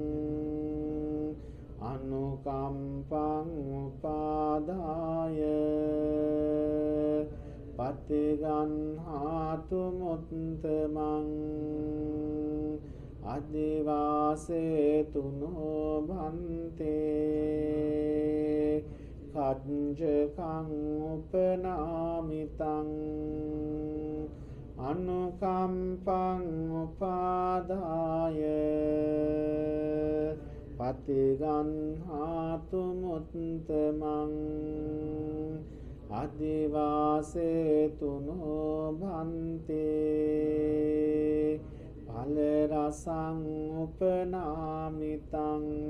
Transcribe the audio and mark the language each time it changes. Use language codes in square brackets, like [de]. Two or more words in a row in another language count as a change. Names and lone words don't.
[pi] අනුකම්පං උපාදාය පතිගන්හාතු මුත්තමං අදිවාසේතුනෝ බන්තේ කච්චකං උපනාමිතං අනුකම්පං උපාදාය පතිගන්හාතු මුත්තමං අදිවාසේතුනෝ භන්තේ ඵලරසං උපනාමිතං